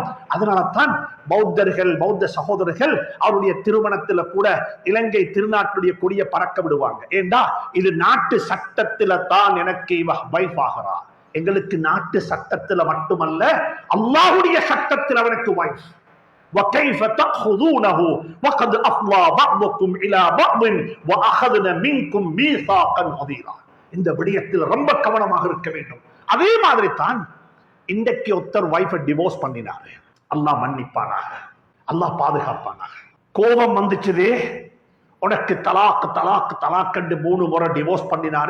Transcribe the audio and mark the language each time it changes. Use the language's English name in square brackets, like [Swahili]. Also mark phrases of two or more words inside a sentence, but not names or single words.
[Tamil] அதனால தான் பௌத்தர்கள், பௌத்த சகோதரர்கள் அவருடைய திருமணத்துல கூட இலங்கை திருநாட்டுடைய கொடியை பறக்க விடுவாங்க. ஏண்டா இது நாட்டு சட்டத்துல தான் எனக்கு இவ வைஃப் ஆகிறா. எங்களுக்கு நாட்டு சட்டத்துல மட்டுமல்ல, அல்லாஹ்வுடைய சட்டத்தில் அவனுக்கு வைஃப். [Arabic] وَكَيْفَ تَأْخُذُونَهُ وَقَدْ أَفْضَىٰ بَعْضُكُمْ إِلَىٰ بَعْضٍ وَأَخَذْنَ مِنكُم مِيثَاقًا غَلِيظًا. [Tamil] இந்த விடயத்தில் ரொம்ப கவனமாக இருக்க வேண்டும். அதே மாதிரி தான் இன்றைக்கு ஒருத்தர் வைஃபை டிவோர்ஸ் பண்ணினாரு, அல்லாஹ் மன்னிப்பானாக, அல்லாஹ் பாதுகாப்பானாக. கோபம் வந்துச்சுதே, உனக்கு தலாக் தலாக் தலாக் என்று 3 முறை டிவோர்ஸ் பண்ணினாரு.